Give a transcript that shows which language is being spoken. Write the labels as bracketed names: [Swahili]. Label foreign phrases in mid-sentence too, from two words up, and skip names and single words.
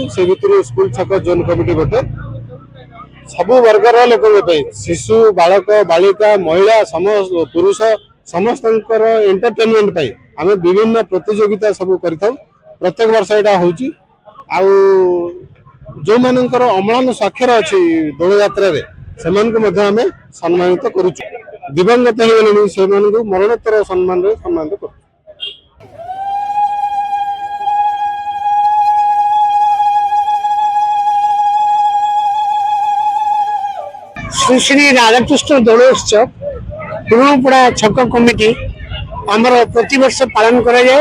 [Odia] ସେ ଭିତରୁ ସ୍କୁଲ ଛକ ଜୋନ୍ କମିଟି ଗୋଟେ, ସବୁ ବର୍ଗର ଲୋକଙ୍କ ପାଇଁ, ଶିଶୁ, ବାଳକ, ବାଳିକା, ମହିଳା, ପୁରୁଷ ସମସ୍ତଙ୍କର ଏଣ୍ଟରଟେନମେଣ୍ଟ ପାଇଁ ଆମେ ବିଭିନ୍ନ ପ୍ରତିଯୋଗିତା ସବୁ କରିଥାଉ। ପ୍ରତ୍ୟେକ ବର୍ଷ ଏଇଟା ହଉଛି। ଆଉ ଯୋଉମାନଙ୍କର ଅମ୍ଳାନ ସ୍ୱାକ୍ଷର ଅଛି ଦୋଳଯାତ୍ରାରେ ସେମାନଙ୍କୁ ମଧ୍ୟ ଆମେ ସମ୍ମାନିତ କରୁଛୁ। ଦିବଙ୍ଗତ ହେଇଗଲେଣି ସେମାନଙ୍କୁ ମରଣୋତ୍ତର ସମ୍ମାନରେ ସମ୍ମାନିତ କରୁଛୁ। ଶ୍ରୀ ଶ୍ରୀ ରାଧାକୃଷ୍ଣ ଦୋଳ ଉତ୍ସବ ପୁରାପଡ଼ା ଛକ କମିଟି ଆମର ପ୍ରତି ବର୍ଷ ପାଳନ କରା ଯାଏ।